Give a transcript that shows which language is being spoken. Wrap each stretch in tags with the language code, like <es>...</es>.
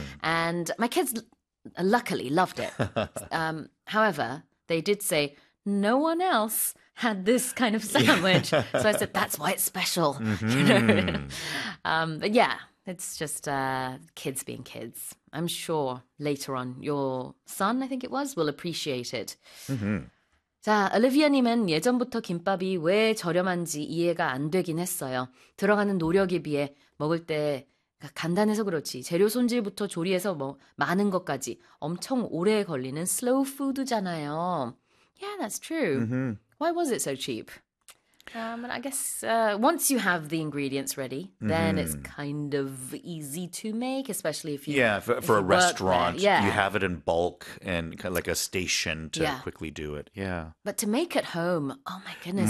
<en>And my kids luckily loved it. However, they did say, no one else had this kind of sandwich. So I said, that's why it's special, but yeah, it's just kids being kids. I'm sure later on your son, I think it was, will appreciate it.</en> <ko>자, 올리비아님은 예전부터 김밥이 왜 저렴한지 이해가 안 되긴 했어요. 들어가는 노력에 비해 먹을 때 간단해서 그렇지. 재료 손질부터 조리해서 뭐 많은 것까지 엄청 오래 걸리는 슬로우 푸드잖아요.</ko> <en>Yeah, that's true. Why was it so cheap? But I guess once you have the ingredients ready, then it's kind of easy to make, especially Yeah, if for a you work there. restaurant, you have it in bulk and kind of like a station to quickly do it. But to make at home, oh my goodness,</en>